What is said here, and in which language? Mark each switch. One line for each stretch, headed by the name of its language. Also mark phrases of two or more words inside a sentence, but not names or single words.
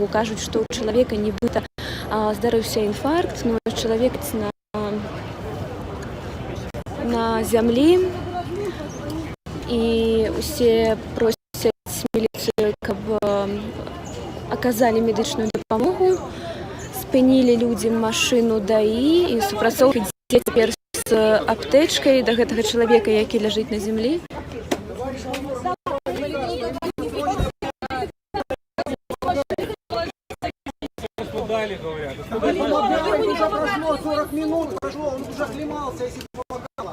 Belarusian: Кажуць, што ў чалавека нібыта здарыўся інфаркт, но чалавек на зямлі, і усе просяць міліцыю, каб аказалі медычную дапамогу. Спынілі людзям машыну ДАІ, і супрацоўнік ідзе цяпер з аптэчкай да гэтага чалавека, які ляжыць на зямлі.
Russian: Уже прошло 40 минут, прошло, он уже оклемался, если помогало.